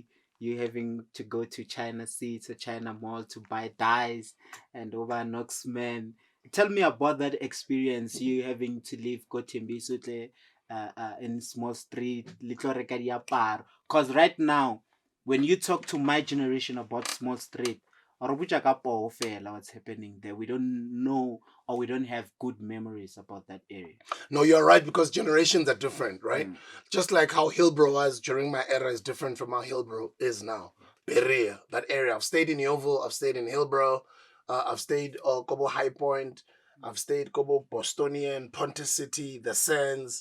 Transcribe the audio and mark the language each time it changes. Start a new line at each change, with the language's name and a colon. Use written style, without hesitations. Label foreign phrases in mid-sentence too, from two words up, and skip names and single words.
English: You having to go to China Sea, to China Mall to buy dyes and over Knoxman. Tell me about that experience, you having to leave Kotimbi in Small Street, because right now, when you talk to my generation about Small Street, or
Southern Sotho: butja ka poho fela
English: what's happening there. We don't know, or we don't have good memories about that area. No, you're right, because generations are different, right? Mm. Just like how Hillbrow was during my era is different from how Hillbrow is now. Berea, that area. I've stayed in Yeovil, I've stayed in Hillbrow, I've stayed Kobo High Point, I've stayed Kobo Bostonian, Ponte City, the Sands.